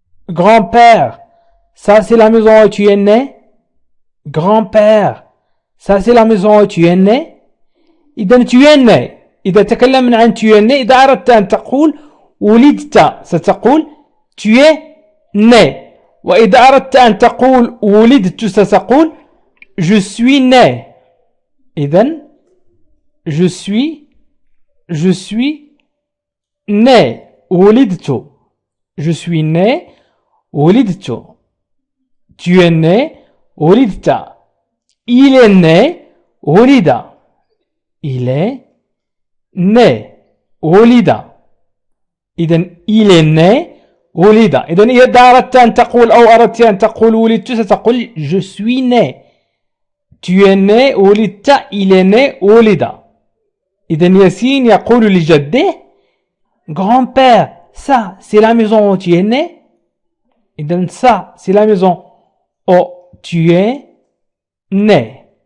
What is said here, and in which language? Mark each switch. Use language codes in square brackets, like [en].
[fr] Grand-père, ça c'est la maison où tu es né. Grand-père, ça c'est la maison où tu es né. إذن tu es né. [ar] إذا تكلمنا عن [fr] tu es né، [ar] إذا أردت أن تقول ولدت ستقول tu es né، وإذا أردت أن تقول ولدت ستقول [fr] je suis né. إذن je suis né [ar] ولدت. [fr] je suis né [ar] ولدت. [fr] tu es né ولدت. il est né [ar] ولد. [fr] il est né ولد. إذن il est né [ar] ولد. إذن إذا أردت أن تقول أو أردت أن تقول ولدت ستقول [fr] je suis né. [ar] tu es né ولدت. il est né ولد. إذن ياسين يقول لجده grand-père, ça c'est la maison où tu es né. إذن ça c'est la maison où tu es né.